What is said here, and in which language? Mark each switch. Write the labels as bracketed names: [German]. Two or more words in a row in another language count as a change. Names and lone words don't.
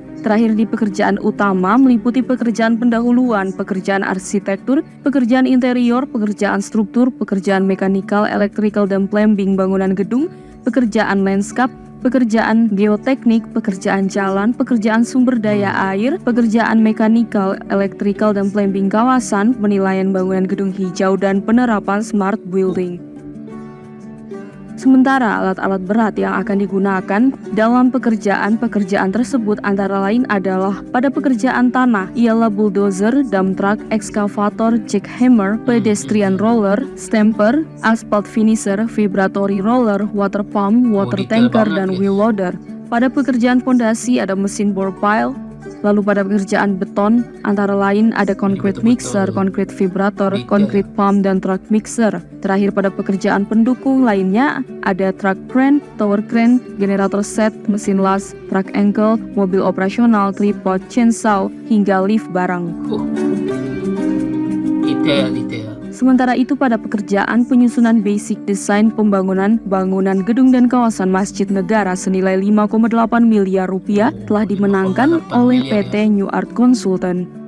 [Indonesian] Terakhir di pekerjaan utama meliputi pekerjaan pendahuluan, pekerjaan arsitektur, pekerjaan interior, pekerjaan struktur, pekerjaan mekanikal, elektrikal dan plumbing bangunan gedung, pekerjaan lanskap, pekerjaan geoteknik, pekerjaan jalan, pekerjaan sumber daya air, pekerjaan mekanikal, elektrikal dan plumbing kawasan, penilaian bangunan gedung hijau, dan penerapan [English] smart building. [Indonesian] Sementara alat-alat berat yang akan digunakan dalam pekerjaan tersebut antara lain adalah pada pekerjaan tanah ialah [English] bulldozer, dump truck, [Indonesian] ekskavator, [English] jackhammer, pedestrian roller, stamper, asphalt finisher, vibratory roller, water pump, water tanker, [Indonesian] dan [English] wheel loader. [Indonesian] Pada pekerjaan fondasi ada mesin [English] bore pile. [Indonesian] Lalu pada pekerjaan beton antara lain ada [English] concrete mixer, concrete vibrator, concrete pump, [Indonesian] dan [English] truck mixer. [Indonesian] Terakhir pada pekerjaan pendukung lainnya ada [English] truck crane, tower crane, generator set, [Indonesian] mesin las, [English] truck ankle, [Indonesian] mobil operasional, tripod, chainsaw, hingga lift barang. Detail. Sementara itu pada pekerjaan penyusunan [English] basic design [Indonesian] pembangunan bangunan gedung dan kawasan Masjid Negara senilai 5,8 miliar rupiah telah dimenangkan oleh PT New Art Consultant.